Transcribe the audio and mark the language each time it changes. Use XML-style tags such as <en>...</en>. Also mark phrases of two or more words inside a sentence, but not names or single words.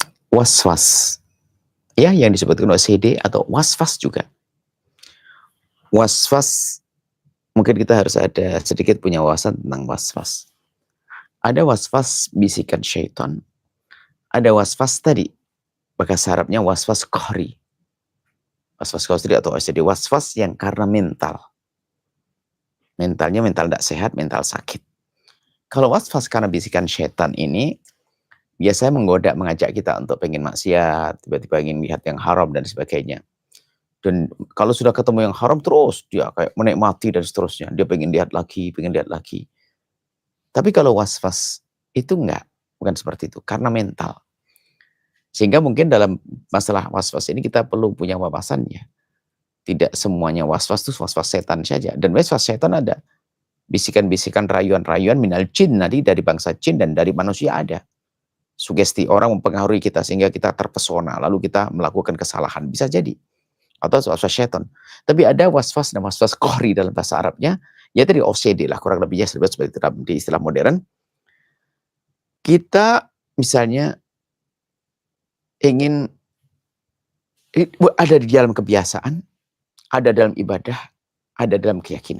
<id>was-was. Ya, yang disebutkan OCD atau was-was juga. Was-was, mungkin kita harus ada sedikit punya wawasan tentang was-was. Ada was-was bisikan syaitan, ada was-was tadi, bahasa Arabnya was-was qahri. Was-was qahri atau OCD, was-was yang karena mental. Mentalnya mental tidak sehat, mental sakit. Kalau was-was karena bisikan syaitan ini, biasanya menggoda, mengajak kita untuk pengen maksiat, tiba-tiba ingin lihat yang haram dan sebagainya. Dan kalau sudah ketemu yang haram terus dia kayak menikmati dan seterusnya. Dia pengen lihat lagi, pengen lihat lagi. Tapi kalau was-was itu enggak, bukan seperti itu, karena mental. Sehingga mungkin dalam masalah was-was ini kita perlu punya wawasannya. Tidak semuanya was-was itu was-was setan saja. Dan was-was setan ada. Bisikan-bisikan, rayuan-rayuan</id> <ar>minal jin,</ar> <id>nanti dari bangsa jin dan dari manusia ada. Sugesti orang mempengaruhi kita sehingga kita terpesona, lalu kita melakukan kesalahan. Bisa jadi. Atau was-was syaitan. Tapi ada was-was dan was-was qahri dalam bahasa Arabnya, ya dari OCD lah, kurang lebihnya seperti di istilah modern. Kita misalnya ingin ada di dalam kebiasaan, ada dalam ibadah, ada dalam keyakinan.</id>